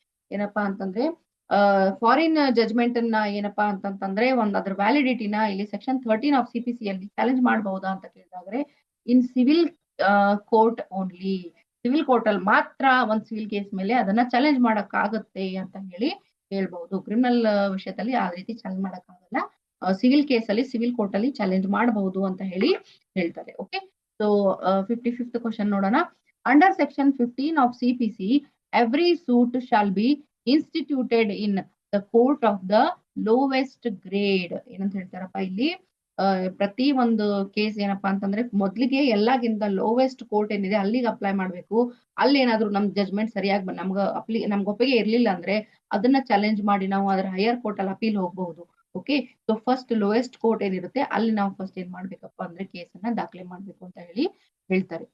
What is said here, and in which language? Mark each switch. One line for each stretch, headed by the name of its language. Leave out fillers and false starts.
Kannada: ಏನಪ್ಪಾ ಅಂತಂದ್ರೆ foreign judgement ಅನ್ನ ಏನಪ್ಪಾ ಅಂತಂತಂದ್ರೆ ಅದ್ರ ವ್ಯಾಲಿಡಿಟಿನ ಇಲ್ಲಿ ಸೆಕ್ಷನ್ 13 ಆಫ್ CPC ಅಲ್ಲಿ ಚಾಲೆಂಜ್ ಮಾಡಬಹುದಾ ಅಂತ ಕೇಳಿದ್ರೆ
English: In civil court only.
Kannada: Civil court ಅಲ್ಲಿ ಮಾತ್ರ ಒಂದು ಸಿವಿಲ್ ಕೇಸ್ ಮೇಲೆ ಅದನ್ನ ಚಾಲೆಂಜ್ ಮಾಡಕ್ ಆಗುತ್ತೆ ಅಂತ ಹೇಳಿ ಹೇಳ್ಬಹುದು. ಕ್ರಿಮಿನಲ್ ವಿಷಯದಲ್ಲಿ ಆ ರೀತಿ ಚಾಲೆಂಜ್ ಮಾಡಕ್ ಆಗಲ್ಲ. ಸಿವಿಲ್ ಕೇಸ್ ಅಲ್ಲಿ ಸಿವಿಲ್ ಕೋರ್ಟ್ ಅಲ್ಲಿ ಚಾಲೆಂಜ್ ಮಾಡಬಹುದು ಅಂತ ಹೇಳಿ ಹೇಳ್ತಾರೆ. ಓಕೆ, ಸೊ 55th ಕ್ವಶನ್ ನೋಡೋಣ.
English: Under section 15 of CPC, every suit shall be instituted in the court of the lowest grade.
Kannada: ಏನಂತ ಹೇಳ್ತಾರಪ್ಪ ಇಲ್ಲಿ, ಪ್ರತಿ ಒಂದು ಕೇಸ್ ಏನಪ್ಪಾ ಅಂತಂದ್ರೆ ಮೊದ್ಲಿಗೆ ಎಲ್ಲಾಗಿಂತ ಲೋವೆಸ್ಟ್ ಕೋರ್ಟ್ ಏನಿದೆ ಅಲ್ಲಿಗೆ ಅಪ್ಲೈ ಮಾಡ್ಬೇಕು. ಅಲ್ಲಿ ಏನಾದ್ರು ನಮ್ ಜಜ್ಮೆಂಟ್ ಸರಿಯಾಗಿ ನಮ್ಗೆ ಒಪ್ಪಿಗೆ ಇರ್ಲಿಲ್ಲ ಅಂದ್ರೆ ಅದನ್ನ ಚಾಲೆಂಜ್ ಮಾಡಿ ನಾವು ಅದ್ರ ಹೈಯರ್ ಕೋರ್ಟ್ ಅಲ್ಲಿ ಅಪೀಲ್ ಹೋಗಬಹುದು. Okay, so first lowest court ಏನಿರುತ್ತೆ ಅಲ್ಲಿ ನಾವು ಫಸ್ಟ್ ಏನ್ ಮಾಡ್ಬೇಕಪ್ಪ ಅಂದ್ರೆ ಕೇಸನ್ನ ದಾಖಲೆ ಮಾಡ್ಬೇಕು ಅಂತ ಹೇಳ್ತಾರೆ.